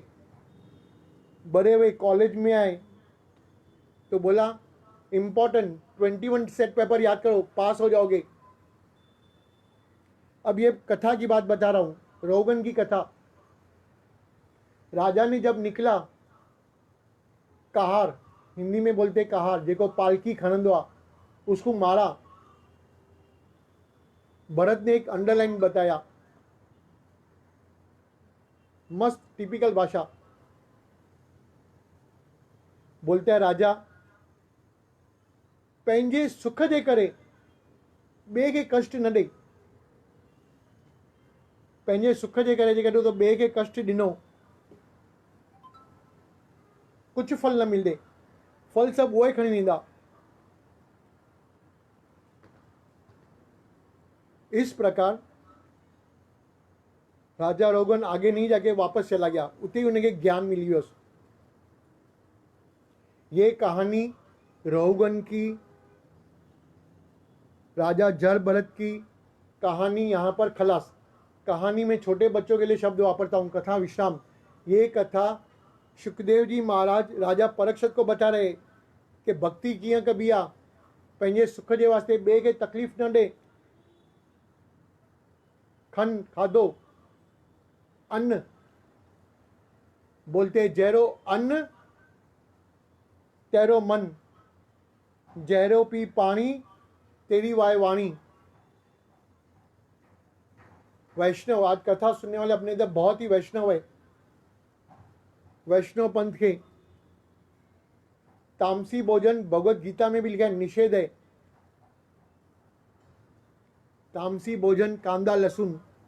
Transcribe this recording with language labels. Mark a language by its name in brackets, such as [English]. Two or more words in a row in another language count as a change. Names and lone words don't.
[Hindi] बड़े हुए कॉलेज में आए तो बोला इंपॉर्टेंट 21 सेट पेपर याद करो, पास हो जाओगे। अब ये कथा की बात बता रहा हूँ, रहुगन की कथा। राजा ने जब निकला, कहार, हिंदी में बोलते कहार, [Sindhi] जेको पालकी खणंदो आ, [Hindi] उसको मारा। भरत ने एक अंडरलाइन बताया, मस्त टिपिकल भाषा। बोलते हैं [Sindhi] राजा पंहिंजे सुख जे करे ॿिए खे कष्ट न ॾे। पंहिंजे सुख जे करे जे कॾहिं तो ॿिए खे कष्ट ॾिनो, कुझु फल न मिलंदे, फल सभु उहे खणी ईंदा। [Hindi] इस प्रकार राजा रोगन आगे नहीं जाके वापस चला गया, उतनी उन्हें ज्ञान मिली उस। ये कहानी रोगन की, राजा जर भरत की कहानी यहाँ पर खलास। कहानी में छोटे बच्चों के लिए शब्द वापरता हूँ, कथा विश्राम। ये कथा सुखदेव जी महाराज राजा परीक्षित को बता रहे कि भक्ति [Sindhi] कीअं कबी आहे, पंहिंजे सुख जे वास्ते ॿिए खे तकलीफ़ न ॾे। खन खाधो अन्न, बोलते जहिड़ो अन्न तहिड़ो मन, जहिड़ो पी पाणी तेरी वाय वाणी। [Hindi] वैष्णव, आज कथा सुनने वाले अपने इधर बहुत ही वैष्णव है। वैष्णव पंथ के तामसी भोजन भगवत गीता में भी लिखा है, निषेध है। तामसी भोजन, कांदा लहसुन।